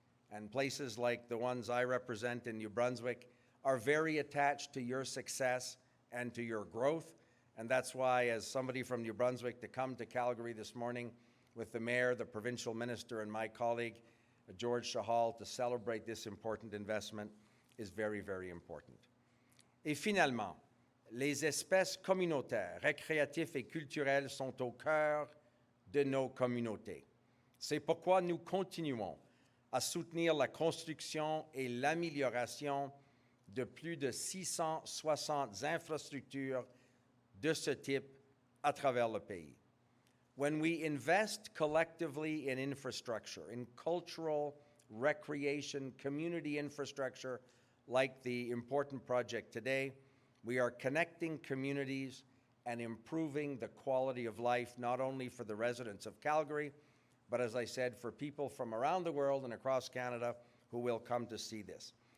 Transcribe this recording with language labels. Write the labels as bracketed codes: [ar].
[en] And places like the ones I represent in New Brunswick are very attached to your success and to your growth. And that's why, as somebody from New Brunswick, to come to Calgary this morning with the mayor, the provincial minister, and my colleague, George Chahal, to celebrate this important investment is very, very important. [fr] Et finalement, les espèces communautaires, récréatives et culturelles sont au cœur de nos communautés. C'est pourquoi nous continuons à soutenir la construction et l'amélioration de plus de 660 infrastructures de ce type à travers le pays. [en] When we invest collectively in infrastructure, in cultural, recreation, community infrastructure, like the important project today, we are connecting communities and improving the quality of life, not only for the residents of Calgary, but as I said, for people from around the world and across Canada who will come to see this.